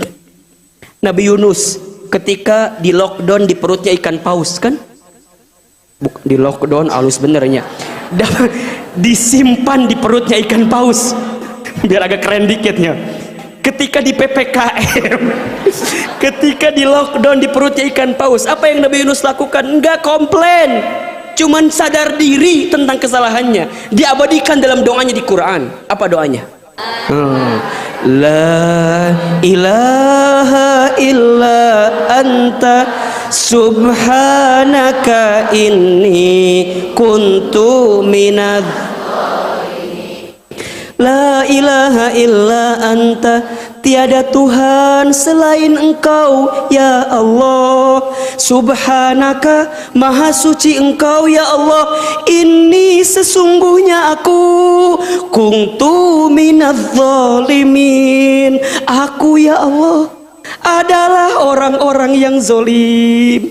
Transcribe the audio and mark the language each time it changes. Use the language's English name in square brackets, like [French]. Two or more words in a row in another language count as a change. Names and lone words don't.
[Indonesian] Nabi Yunus ketika di lockdown di perutnya ikan paus kan, di lockdown halus benernya, disimpan di perutnya ikan paus biar agak keren dikitnya. Ketika di PPKM, ketika di lockdown di perutnya ikan paus, apa yang Nabi Yunus lakukan? Enggak komplain, cuman sadar diri tentang kesalahannya, diabadikan dalam doanya di Quran. Apa doanya? [Arabic] لا إله إلا أنت سبحانك إني كنت من. لا إله إلا أنت, [Indonesian] tiada Tuhan selain Engkau ya Allah. Subhanaka, maha suci Engkau ya Allah. Ini sesungguhnya aku [Arabic] كنت من الظالمين, [Indonesian] aku ya Allah adalah orang-orang yang zolim.